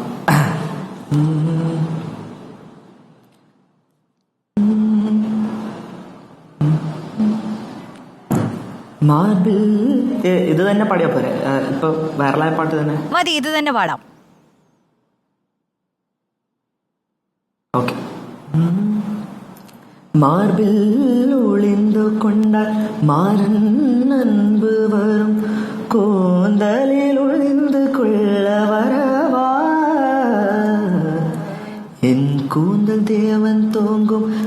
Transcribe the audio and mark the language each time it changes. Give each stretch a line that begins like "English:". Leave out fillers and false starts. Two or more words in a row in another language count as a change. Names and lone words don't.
Malayalam: മാർബിൾ ഇത് തന്നെ പാടിയാ പോരെ? ഇപ്പൊ വൈറലായ പാട്ട് തന്നെ മതി, ഇത് തന്നെ പാടാം. ഓക്കെ.
Tamil: மார்பில் ஒளிந்து கொண்டால் மாறன் அன்பு வரும், கூந்தலில் ஒளிந்து கொள்ள வரவா, கூந்தல் தேவன் தோங்கும்